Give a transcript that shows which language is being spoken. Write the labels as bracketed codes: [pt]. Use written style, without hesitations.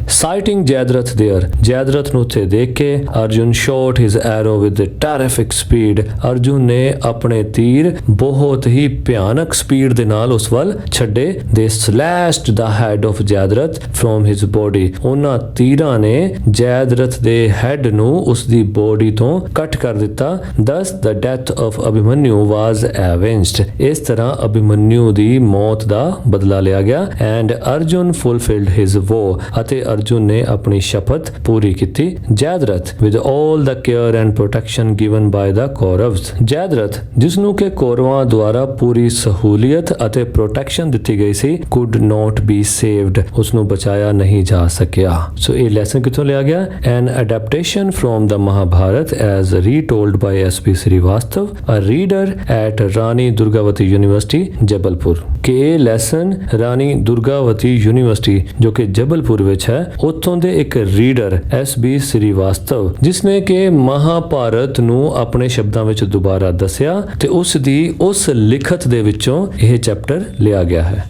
[en] Sighting Jayadratha there, [pa] ਜੈਦਰਥ ਨੂੰ ਉੱਥੇ ਦੇਖ ਕੇ [en] Arjun shot his arrow with terrific speed. [pa] Arjun ਨੇ ਆਪਣੇ ਤੀਰ ਬਹੁਤ ਹੀ ਭਿਆਨਕ ਸਪੀਡ ਦੇ ਨਾਲ ਉਸ ਵੱਲ ਛੱਡੇ। [en] They slashed the head of Jayadratha from his body. [pa] ਉਹਨਾਂ ਤੀਰਾਂ ਨੇ ਜੈਦਰਥ ਦੇ ਹੈਡ ਨੂੰ ਉਸ ਦੀ ਬੋਡੀ ਤੋਂ ਕੱਟ ਕਰ ਦਿੱਤਾ। [en] Thus the death of Abhimanyu was avenged. [pa] ਇਸ ਤਰ੍ਹਾਂ ਅਭਿਮਨਿਊ ਦੀ ਮੌਤ ਦਾ ਬਦਲਾ ਲਿਆ ਗਿਆ [en] and Arjun fulfilled his vow. [pa] ਅਤੇ ਅਰਜੁਨ ਨੇ ਆਪਣੀ ਸ਼ਪਥ ਪੂਰੀ ਕੀਤੀ। [en] Jayadratha with all the care and protection given by the Kauravs. [pa] ਜੈਦਰਥ ਜਿਸ ਨੂੰ ਕਿ ਕੌਰਵਾਂ ਦੁਆਰਾ ਪੂਰੀ ਸਹੂਲੀਅਤ ਅਤੇ ਪ੍ਰੋਟੈਕਸ਼ਨ ਦਿੱਤੀ ਗਈ ਸੀ [en] could not be saved. [pa] ਉਸ ਨੂੰ ਬਚਾਇਆ ਨਹੀਂ ਜਾ ਸਕਿਆ। ਸੋ ਇਹ ਲੈਸਨ ਕਿੱਥੋਂ ਲਿਆ ਗਿਆ? [en] An adaptation from the Mahabharata as retold by S.P. Srivastav, a reader at Rani Durgavati University, Jabalpur. [pa] ਕਿ ਇਹ ਲੈਸਨ ਰਾਣੀ ਦੁਰਗਾਵਤੀ ਯੂਨੀਵਰਸਿਟੀ ਜੋ ਕਿ ਜਬਲਪੁਰ ਵਿੱਚ ਹੈ ਉੱਥੋਂ ਦੇ ਇੱਕ ਰੀਡਰ S.B. ਸ੍ਰੀਵਾਸਤਵ ਜਿਸ ਨੇ ਕਿ ਮਹਾਭਾਰਤ ਨੂੰ ਆਪਣੇ ਸ਼ਬਦਾਂ ਵਿੱਚ ਦੁਬਾਰਾ ਦੱਸਿਆ ਤੇ ਉਸ ਦੀ ਉਸ ਲਿਖਤ ਦੇ ਵਿੱਚੋਂ ਇਹ ਚੈਪਟਰ ਲਿਆ ਗਿਆ ਹੈ।